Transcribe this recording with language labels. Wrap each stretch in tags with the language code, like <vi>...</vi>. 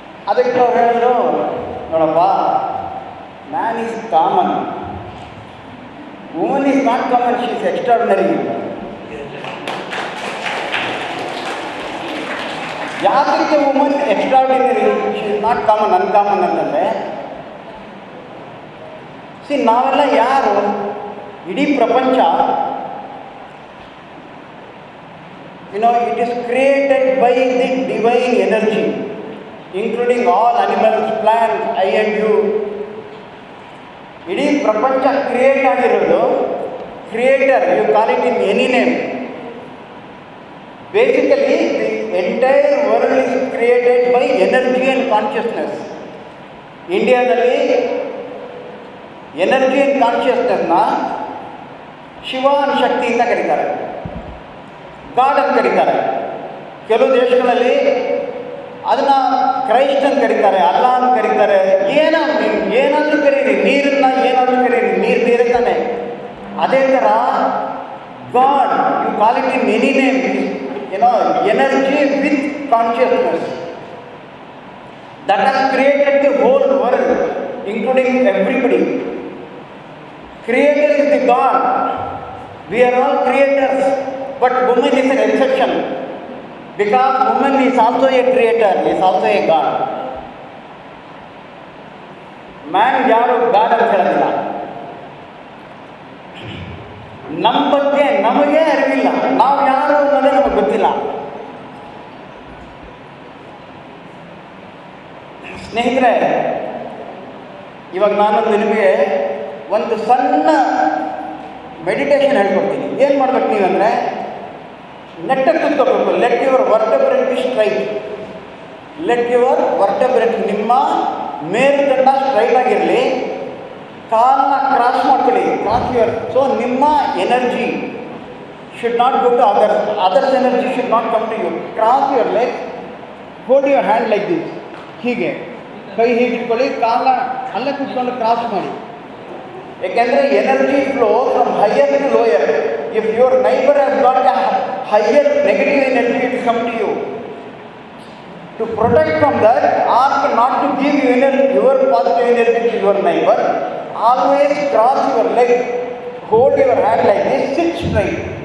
<kn>ಅದಕ್ಕೆ ಅವ್ರು ಹೇಳಿದ್ರು, ನೋಡಪ್ಪ,</kn> <en>Man is common, woman is not common, she is extraordinary. ಯಾಕೆ woman extraordinary, she is not common, uncommon</en> <kn>ಅಂತಂದರೆ, ನಾವೆಲ್ಲ ಯಾರು? ಇಡೀ ಪ್ರಪಂಚ,</kn> <en>it is created by the divine energy, including all animals, plants, I and you.</en> <kn>ಇಡೀ ಪ್ರಪಂಚ</kn> <en>Create ಆಗಿರೋದು creator, you call it in any name. Basically the entire world is created by energy and consciousness.</en> <kn>ಇಂಡಿಯಾದಲ್ಲಿ energy and ಕಾನ್ಷಿಯಸ್ನೆಸ್ನ Shiva ಅನ್ನೋ ಶಕ್ತಿ ಅಂತ ಕರೀತಾರೆ, god ಅಂತ ಕರೀತಾರೆ. ಕೆಲವು ದೇಶಗಳಲ್ಲಿ ಅದನ್ನು ಕ್ರೈಸ್ಟ್ ಅಂತ ಕರೀತಾರೆ, ಅಲ್ಲಾ ಅಂತ ಕರೀತಾರೆ. ಏನಾದರೂ ಕರೀರಿ, ನೀರನ್ನು ಏನಾದರೂ ಕರೀರಿ, ನೀರೇ ತಾನೆ. ಅದೇ ಥರ</kn> <en>God, you call it in any name, energy with consciousness that has created the whole world, including everybody. Creator is the God. We are all creators, but woman is an exception, because woman is also a creator, is also a God.</en> <kn>Man ಯಾರು God ಅಂತ ಹೇಳೋದಿಲ್ಲ. ನಮ್ಮ ಬಗ್ಗೆ ನಮಗೆ ಅರಿವಿಲ್ಲ, ನಾವು ಯಾರು ಅನ್ನೋದೇ ನಮಗೆ ಗೊತ್ತಿಲ್ಲ. ಸ್ನೇಹಿತರೆ, ಇವಾಗ ನಾನೊಂದು ನಿಮಗೆ ಒಂದು ಸಣ್ಣ ಮೆಡಿಟೇಷನ್ ಹೇಳ್ಕೊಡ್ತೀನಿ. ಏನು ಮಾಡ್ಬೇಕು ನೀವಂದರೆ, ನೆಟ್ಟಗೆ ಕೂತ್ಕೋಬೇಕು.</kn> <en>let your vertebrate be straight, let your vertebrate,</en> <kn>ನಿಮ್ಮ ಮೇರುದಂಡ ಸ್ಟ್ರೈಟ್ ಆಗಿರಲಿ. ಕಾಲನ್ನ ಕ್ರಾಸ್ ಮಾಡ್ಕೊಳ್ಳಿ,</kn> <en>Cross your. So ನಿಮ್ಮ energy should not go to others energy should not come to you. Cross your leg, hold your hand like this,</en> <kn>ಹೀಗೆ ಕೈ ಹೀಗೆ ಇಟ್ಕೊಳ್ಳಿ, ಕಾಲನ್ನ ಅಲ್ಲೇ ಕೂತ್ಕೊಂಡು ಕ್ರಾಸ್ ಮಾಡಿ.</kn> <en>ಏಕೆಂದರೆ energy flow from higher to lower. If your neighbour has got a higher negative energy it come to you. To protect from that, ask not to give your positive energy to your neighbor. Always cross your leg, hold your hand like this, sit straight.</en>